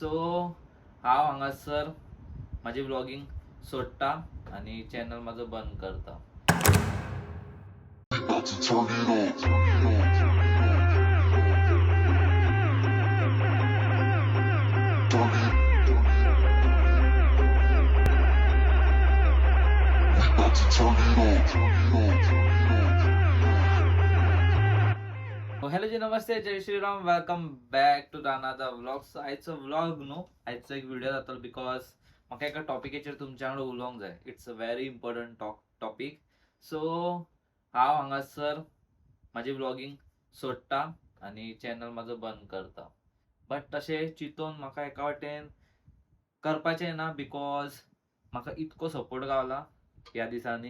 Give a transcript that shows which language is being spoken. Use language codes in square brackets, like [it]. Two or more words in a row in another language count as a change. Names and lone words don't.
[kok] सो हांव हांगासर माझी व्लॉगिंग सोडटा आणि चॅनल माझं बंद करता. [en] About to turn it on. Turn it. We about to turn it on. [hi] हॅलो जी नमस्ते, जय श्रीराम. [en] welcome back to the another vlog. [kok] सो आयचो व्लॉग न्हू, आयचो एक व्हिडिओ जातलो बिकॉज म्हाका एका टॉपिकेचेर तुमच्या वांगडा उलोवंक जाय. [en] it's a very important topic. [kok] सो हांव हांगासर माझी व्लॉगिंग सोडटा आणि चॅनल माझं बंद करता. बट तशें चिंतून म्हाका एका वाटेन करपाचें ना, बिकॉज म्हाका इतको सपोर्ट गावला ह्या दिसांनी.